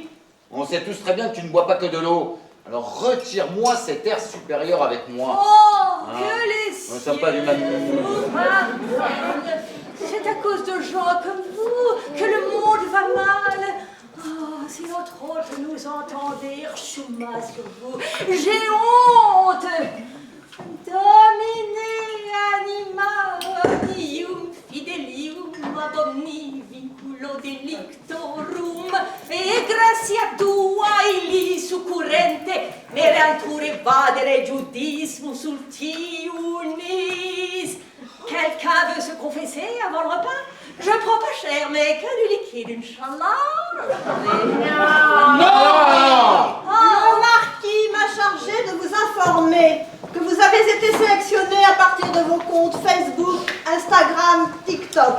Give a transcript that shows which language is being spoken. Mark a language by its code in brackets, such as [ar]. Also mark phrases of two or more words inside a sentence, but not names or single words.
[fr] On sait tous très bien que tu ne bois pas que de l'eau. Alors retire-moi cet air supérieur avec moi. Oh, Hein? que les On sent pas du mal. C'est à cause de gens comme vous que le monde va mal. Oh, si notre hôte nous entendait, chouma sur vous. J'ai honte. [la] Domine anima omnium fidelium ad omni vinculo delictorum e gratia tua illi succurrente merantur evadere judismus ultiunis. [fr] Quelqu'un veut se confesser avant le repas? Je prends pas cher, mais que du liquide, Inch'Allah. Non! Le marquis m'a chargé de vous informer que vous avez été sélectionné à partir de vos comptes Facebook, Instagram, TikTok.